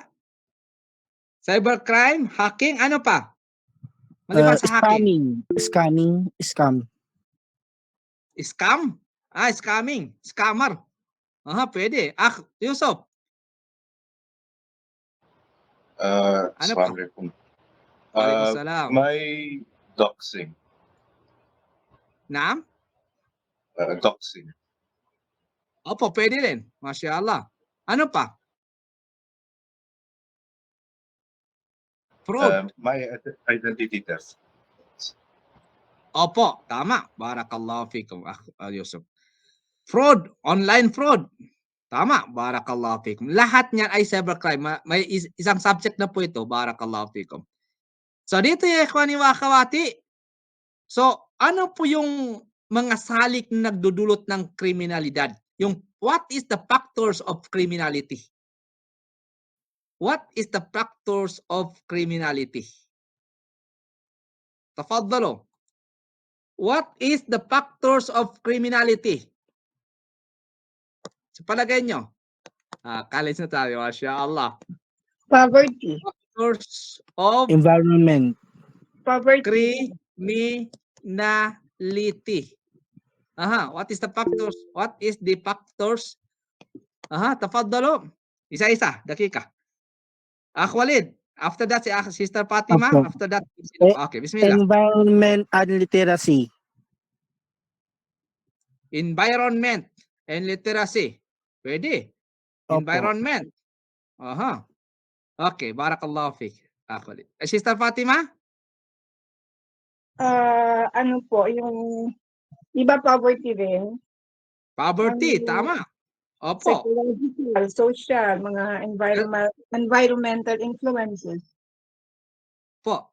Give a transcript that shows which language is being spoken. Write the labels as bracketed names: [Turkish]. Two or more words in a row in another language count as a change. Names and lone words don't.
[English] Cybercrime, hacking, [Filipino] ano pa? Maliban sa hacking. Scam. [English] Scam? Scamming. Scammer. [Filipino] Pwede. Yusuf. Ano pa? Assalamualaikum. Waalaikumsalam. May doxing. Naam? Doxing. Opo, pwede rin. [Arabic] Masya Allah. [Filipino] Ano pa? Fraud. May [English] identity theft. [Filipino] Opo, tama. [Arabic] Barakallahu fikum, Yusuf. [English] Fraud, online fraud. Tama, [Arabic] barakallahu fikum. [Filipino] Lahat niyan ay cybercrime. May isang subject na po ito, [Arabic] barakallahu fikum. [Filipino] So dito yung [Arabic] ikhwani wa akhawati. [Filipino] So ano po yung mga salik na nagdudulot ng kriminalidad? [English] Yung what is the factors of criminality? What is the factors of criminality? Tafaddalu. What is the factors of criminality? [Filipino] Sa palagay nyo? College na tayo, [Arabic] Masya Allah. [English] Poverty. Factors of Environment. Poverty. criminality. What is the factors? What is the factors? Tafaddalu. [Filipino] Isa-isa, dakika. Walid. [English] After that, si Sister Fatima. [Filipino] Apo. [English] After that, okay, bismillah. Environment and literacy. Environment and literacy. [Filipino] Pwede. Opo. Environment. [Arabic] Okay, barakallahu fik. Walid. [Filipino] Sister Fatima? Ano po, yung iba poverty rin. Poverty, tama. Opo. [English] Psychological, social, mga environmental influences. [Filipino] Po.